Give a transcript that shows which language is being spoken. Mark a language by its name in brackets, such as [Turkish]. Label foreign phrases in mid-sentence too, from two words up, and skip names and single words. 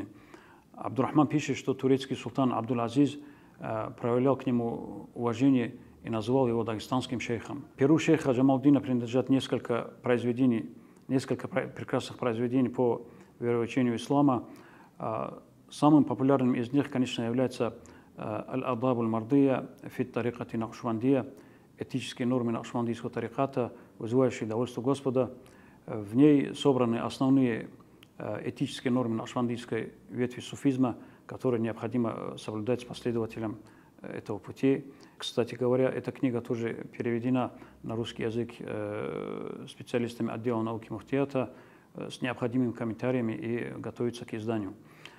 [Russian] Абдурахман пишет, что турецкий султан Абдул-Азиз проявлял к нему уважение и называл его дагестанским шейхом. Перу шейха Джамалдина принадлежат несколько прекрасных произведений по вероучению ислама. Самым популярным из них, конечно, является «Аль-Адаб аль-Мардия фит тарикати Накшбандия», этические нормы накшбандийского тариката, вызывающие довольство Господа. В ней собраны основные этические нормы накшбандийской ветви суфизма, которые необходимо соблюдать последователям этого пути. Кстати говоря, эта книга тоже переведена на русский язык специалистами отдела науки муфтията с необходимыми комментариями и готовится к изданию.